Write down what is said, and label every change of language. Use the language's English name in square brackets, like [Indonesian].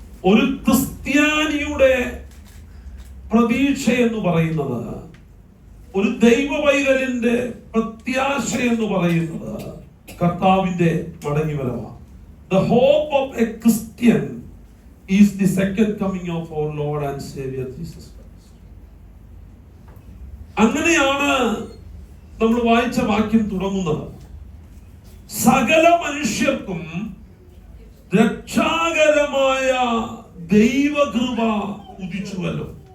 [Malayalam] ഒരു ക്രിസ്ത്യാനിയുടെ പ്രതീക്ഷ എന്ന് പറയുന്നത്, ഒരു ദൈവ പൈതലിന്റെ പ്രത്യാശ എന്ന് പറയുന്നത് കർത്താവിന്റെ മടങ്ങിവരവാണ്. [English] The hope of a Christian is the second coming of our Lord and Savior Jesus Christ. [Malayalam] അങ്ങനെയാണ് നമ്മൾ വായിച്ച വാക്യം തുടങ്ങുന്നത്. സകല മനുഷ്യർക്കും രക്ഷാകരമായ ദൈവകൃപ ഉദിച്ചുവല്ലോ.